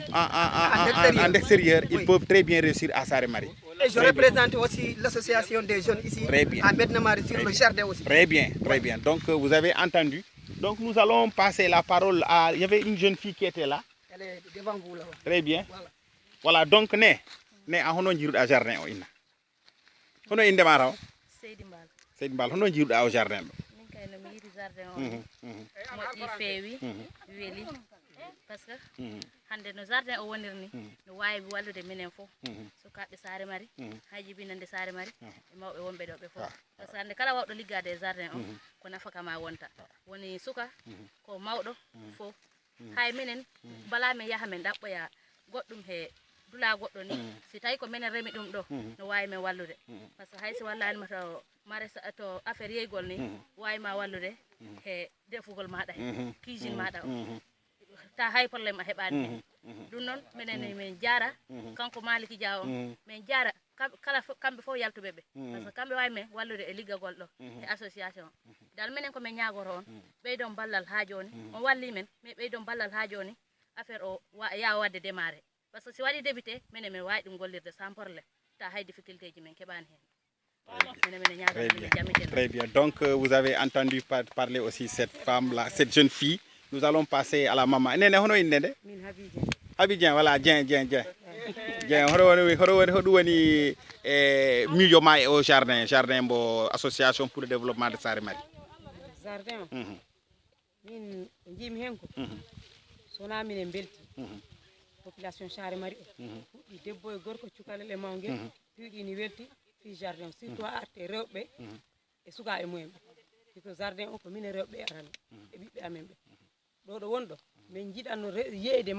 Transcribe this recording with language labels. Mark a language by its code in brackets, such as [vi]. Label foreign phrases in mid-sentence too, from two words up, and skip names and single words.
[fr] en extérieur, ils peuvent très bien réussir à Saré-Marie. Et je représente aussi l'association des jeunes ici à Medina-Mari sur le jardin aussi. Très bien, très bien. Donc vous avez entendu. Donc nous allons passer la parole à... Il y avait une jeune fille qui était là. Elle est devant vous là. Très bien. Voilà, donc [ff] ne hono jiruɗa jardin o inna. Hono inde ma taw? Seydi Mbal. Seydi Mbal, hono jiruɗa o jardin ɗo? Min kay no mi yiɗi jardin o moƴƴi feewi weeli par ce que hande no jardin o woniri ni no wawi wallude minen fof sukaɓe Saré-Marie ha jibinande Saré-Marie e mawɓe wonɓe ɗo ɓe fof par ce que hande kala wawɗo liggade e jardin o ko nafaka ma wonta woni suka ko mawɗo fof hay minen bala min yaha min ɗaɓɓoya goɗɗum he dula goɗɗo ni si tawi ko minen remi ɗum ɗo no wawi men wallude par ce que hay si wallanima to affaire yeygol ni wawi ma wallude he defugol maɗa he cuisine maɗa o ta hay probléme a heɓani hen ɗum noon minen min jaara kanko Maliki Dia o min jaara kamɓe fof yaltuɓe ɓe par ce que kamɓe wawi men wallude e liggagol ɗo e association dal minen komin ñagoro on ɓeydon ballal ha joni on walli men mais ɓeydon ballal ha joni affaire o yawa wadde démarré par ce que si waɗi débuté minen min wawi ɗum gollirde [fr] sans probléme [ff] ta hay difficulté ji men keɓani hen. [fr] Très bien. Donc vous avez entendu parler aussi cette femme-là, cette jeune fille. Nous allons passer à la maman. [ff] Nene hono innede? Min Abidjan, voilà, Dien. Hoɗum woni miijo ma e o jardin mbo [fr] association pour le développement de Saré-Marie. [ff] Jardin o min jimi hen ko sona minen belti population Saré-Marie o fuɗɗi debbo e gorko cukalel e mawguel piiɗini welti fi jardin o surtout a arte rewɓe e suka e mumen ɓe ko jardin o ko minen rewɓe arana e ɓiɓɓe amen ɓe ɗo wonɗo min jiɗanno yeeyde